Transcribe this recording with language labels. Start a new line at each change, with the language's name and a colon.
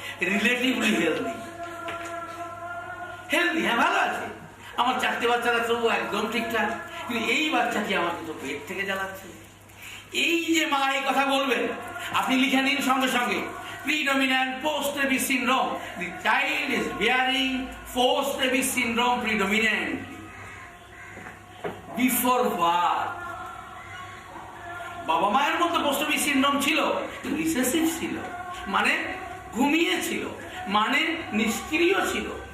Bangla: Relatively healthy. Healthy, হ্যাঁ ভালো আছে, আমার 4টে বাচ্চারা তো একদম ঠিকঠাক, কিন্তু এই বাচ্চাটি আমাকে তো পেট থেকে জ্বালাচ্ছে। এই যে মা এই কথা বলবেন, আপনি লিখে নিন সঙ্গে সঙ্গে,
English: predominant post-baby syndrome. The child is bearing post-baby syndrome predominantly before birth.
Bangla: বাবা মায়ের মধ্যে পোস্ট-বেবি সিনড্রোম ছিল, কিন্তু রিসেসিভ ছিল, মানে ঘুমিয়েছিল, মানে নিষ্ক্রিয় ছিল।